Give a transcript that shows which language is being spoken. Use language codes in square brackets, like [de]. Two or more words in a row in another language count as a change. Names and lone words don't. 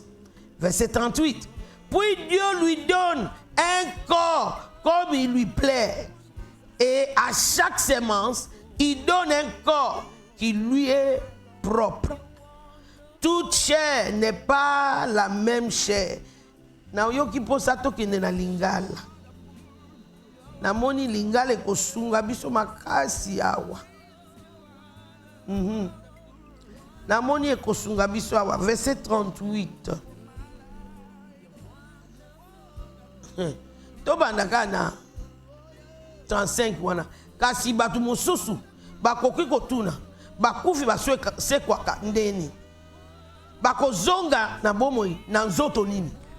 [fr] Verset 38. Puis Dieu lui donne un corps comme il lui plaît. Et à chaque semence, il donne un corps qui lui est propre. Toute chair n'est pas la même chair. [ln] Na yo ki posa tokende na lingala. Na moni lingala ekosunga biso makasi awa. namoni ekosunga biso awa verset 38 tobandaka na 35 wana kasi bato mosusu bakoki kotuna bakufi basekwaka ndeni bakozonga na bomoi na nzoto nini